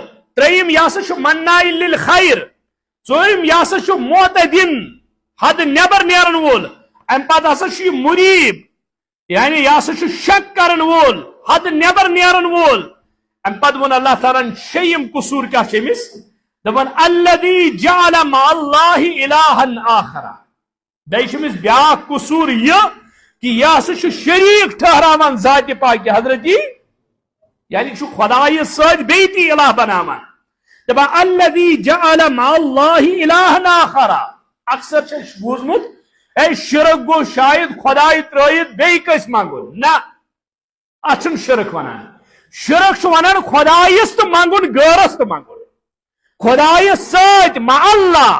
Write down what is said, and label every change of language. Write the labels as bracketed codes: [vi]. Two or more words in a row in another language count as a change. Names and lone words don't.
[ks] ترٛیٚیِم یہِ ہسا چھُ [ar] مناع للخیر. [ks] ژوٗرِم یہِ ہسا چھُ معتدن حد نیبر نیرن وول. امہِ پتہٕ ہسا چھُ یہِ مریب، یعنی یہِ ہسا چھُ شک کرن وول حد نیبر نیرن وول. امہِ پتہٕ ووٚن اللہ تعالیٰ شیٚیِم قصوٗر کیٛاہ چھُ أمِس دپان [ar] الذی جعل مع اللہ الہن آخرا. [ks] بیٚیہِ چھُ أمِس بیاکھ قصوٗر یہِ کہ یہِ ہسا چھُ شریٖک ٹھہراوان ذاتِ پاکہِ حضرتی، یعنی چھُ خۄدایس سۭتۍ بیٚیہِ تہِ الہ بناوان. [ar] دپان الذی جعل مع اللہ الہن آخرا. [ks] اکثر چھُ اَسہِ بوٗزمُت اے شرک گوٚو شاید خۄداے ترٲیِتھ بیٚیہِ کٲنٛسہِ منٛگُن. نہ اتھ چھُنہٕ شرک ونان. شرک چھُ ونان خۄدایس تہٕ منٛگُن غٲرس تہٕ منٛگُن، خۄدایس سۭتۍ [ar] مع اللہ.